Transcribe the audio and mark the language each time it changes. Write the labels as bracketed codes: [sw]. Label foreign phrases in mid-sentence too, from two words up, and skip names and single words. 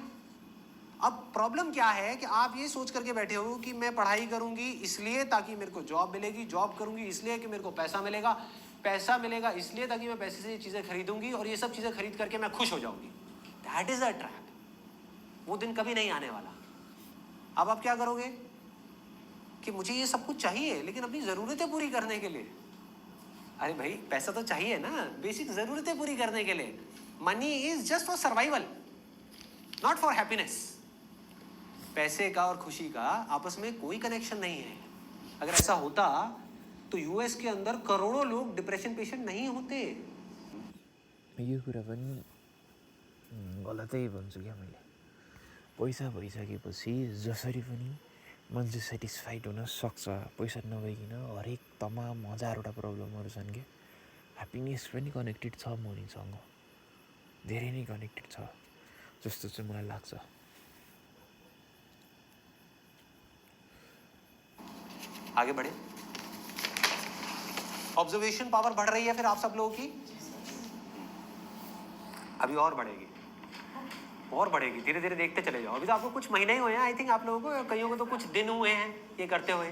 [hi] अब प्रॉब्लम क्या है कि आप ये सोच करके बैठे हो कि मैं पढ़ाई करूंगी इसलिए ताकि मेरे को जॉब मिलेगी, जॉब करूंगी इसलिए कि मेरे को पैसा मिलेगा, पैसा मिलेगा इसलिए ताकि मैं पैसे से ये चीजें खरीदूंगी और ये सब चीजें खरीद करके मैं खुश हो जाऊंगी। [en] that is a trap. [hi] वो दिन कभी नहीं आने वाला। अब आप क्या करोगे कि मुझे ये सब कुछ चाहिए लेकिन अपनी जरूरतें पूरी करने के लिए। अरे भाई, पैसा तो चाहिए ना बेसिक जरूरतें पूरी करने के लिए। [en] Money is just for survival, not for happiness. [hi] पैसे का और खुशी का आपस में कोई कनेक्शन नहीं है। अगर ऐसा होता तो यूएस के अंदर करोड़ों लोग [en] depression patient [hi] नहीं होते। [ne] यो कुरा पनि गलतै भन्छु क्या मैले। पैसा भइसकेपछि जसरी पनि मान्छे सेटिस्फाइड हुन सक्छ। पैसा नभइकन हरेक तमाम हजारवटा प्रब्लमहरू छन् क्या। ह्याप्पिनेस पनि कनेक्टेड छ मनीसँग, धेरै नै कनेक्टेड छ जस्तो चाहिँ मलाई लाग्छ। [hi] आगे बढ़े। [en] observation power [hi] बढ़ रही है फिर आप सब लोगों की, अभी और बढ़ेगी। और बढ़ेगी, धीरे धीरे देखते चले जाओ। अभी तो आपको कुछ महीने ही हुए हैं [en] I think, [hi] आप लोगों को, कईयों को तो कुछ दिन हुए हैं ये करते हुए।